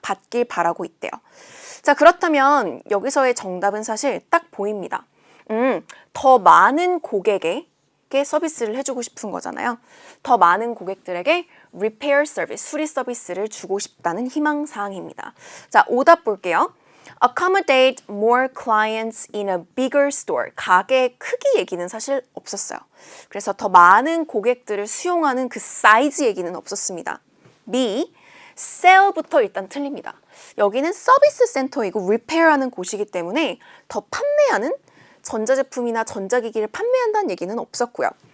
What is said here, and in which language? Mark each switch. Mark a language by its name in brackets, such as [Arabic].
[Korean] 받길 바라고 있대요. 자, 그렇다면 여기서의 정답은 사실 딱 보입니다. 더 많은 고객에게 서비스를 해주고 싶은 거잖아요. 더 많은 고객들에게 repair 서비스, 수리 서비스를 주고 싶다는 희망사항입니다. 자, 오답 볼게요. [English] Accommodate more clients in a bigger store. [Korean] 가게의 크기 얘기는 사실 없었어요. 그래서 더 많은 고객들을 수용하는 그 사이즈 얘기는 없었습니다. B. sell부터 일단 틀립니다. 여기는 서비스 센터이고 repair하는 곳이기 때문에 더 판매하는 전자제품이나 전자기기를 판매한다는 얘기는 없었고요.